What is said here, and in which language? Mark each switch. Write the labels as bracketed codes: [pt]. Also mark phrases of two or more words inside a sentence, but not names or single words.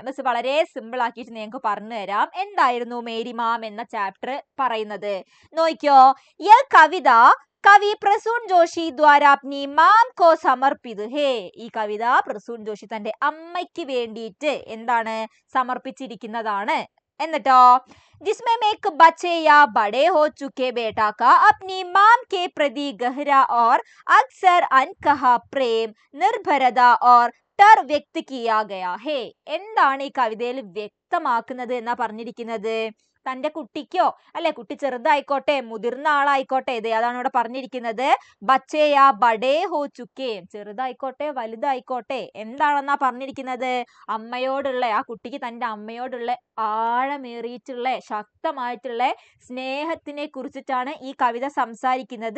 [ml] മിസ് വളരെ സിമ്പിൾ ആക്കിയിട്ട് നിങ്ങൾക്ക് പറഞ്ഞു തരാം. എന്തായിരുന്നു മേരി മാം എന്ന ചാപ്റ്റർ പറയുന്നത്? [hi] നോക്കിയോ, यह कविता कवि प्रसून जोशी द्वारा अपनी माँ को समर्पित है. [ml] ഈ കവിത പ്രസൂൺ ജോഷി തന്റെ അമ്മയ്ക്ക് വേണ്ടിയിട്ട് എന്താണ് സമർപ്പിച്ചിരിക്കുന്നതാണ്. [hi] എന്നിട്ടോ जिसमें एक बच्चे या बड़े हो चुके बेटा का अपनी माम के प्रति गहरा और अक्सर अनकहा प्रेम निर्भरता और टर व्यक्त किया गया है. [ml] എന്താണ് ഈ കവിതയിൽ വ്യക്തമാക്കുന്നത് എന്നാ പറഞ്ഞിരിക്കുന്നത്? തന്റെ കുട്ടിക്കോ അല്ലെ, കുട്ടി ചെറുതായിക്കോട്ടെ മുതിർന്ന ആളായിക്കോട്ടെ, ഇതേ അതാണ് ഇവിടെ പറഞ്ഞിരിക്കുന്നത്. [hi] बच्चे या बड़े हो चुके, [ml] ചെറുതായിക്കോട്ടെ വലുതായിക്കോട്ടെ, എന്താണെന്നാ പറഞ്ഞിരിക്കുന്നത്? അമ്മയോടുള്ള, ആ കുട്ടിക്ക് തന്റെ അമ്മയോടുള്ള ആഴമേറിയിട്ടുള്ള ശക്തമായിട്ടുള്ള സ്നേഹത്തിനെ കുറിച്ചിട്ടാണ് ഈ കവിത സംസാരിക്കുന്നത്.